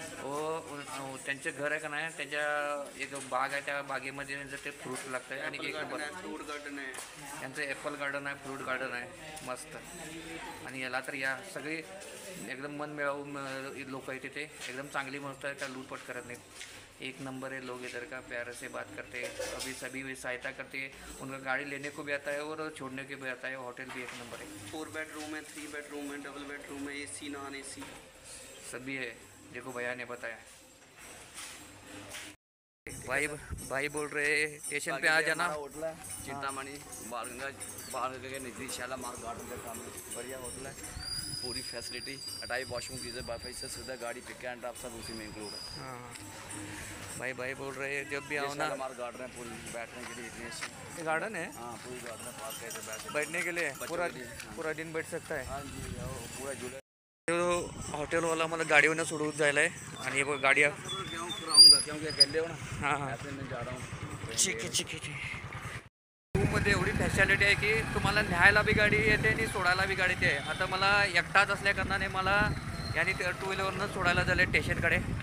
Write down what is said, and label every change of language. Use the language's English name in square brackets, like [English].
[Marathi] हो, त्यांचे घर आहे का नाही, त्यांच्या एक बाग आहे, त्या बागेमध्ये ते फ्रूट लागतं. आणि एक फ्रूट गार्डन आहे त्यांचं, ॲपल गार्डन आहे, फ्रूट गार्डन आहे, मस्त. आणि याला तर या सगळे एकदम मन मिळावून लोक आहे तिथे, एकदम चांगली मस्त आहे, त्या लूटपट करत नाहीत. [Hindi] 1 नंबर है. लोग इधर का प्यार से बात करते हैं, अभी सभी सहायता करते हैं. उनका गाड़ी लेने को भी आता है और छोड़ने को भी आता है. होटल भी 1 नंबर है. 4 बेडरूम है, 3 बेडरूम है, डबल बेडरूम है, AC नॉन AC सभी है. देखो भैया ने बताया. भाई बोल रहे स्टेशन पे आ जाना. होटल है चिंतामणि बाल के नजदीक शालामार गार्डन के सामने. बढ़िया होटल है, पूरी फैसिलिटी, अटाई वॉशरूम गीजर वाईफाई से सुविधा, गाड़ी पिक एंड ड्रॉप सब उसी में इंक्लूड है. हाँ भाई बोल रहे हैं जब भी आओ ना. शालामार गार्डन है, पूरी बैठने के लिए इतनी अच्छी. ये गार्डन है. हाँ, पूरी गार्डन है, पार्क है, बैठने के लिए पूरा दिन बैठ सकता है. हाँ जी, पूरा झूले. [Marathi] हॉटेलवाला मला गाडीवरनं सोडून जायला आहे. आणि हे बघ गाडी. [Hindi] कराऊंगा क्योंकि अकेले हो ना. हाँ, ऐसे मैं जा रहा हूँ. ठीक है. [Marathi] जम्मूमध्ये एवढी फॅसिलिटी आहे की तुम्हाला न्यायला बी गाडी येते आणि सोडायला बी गाडी येते. आता मला एकटाच असल्या कारणाने मला याने 2 व्हीलरवरनं सोडायला झाले स्टेशनकडे.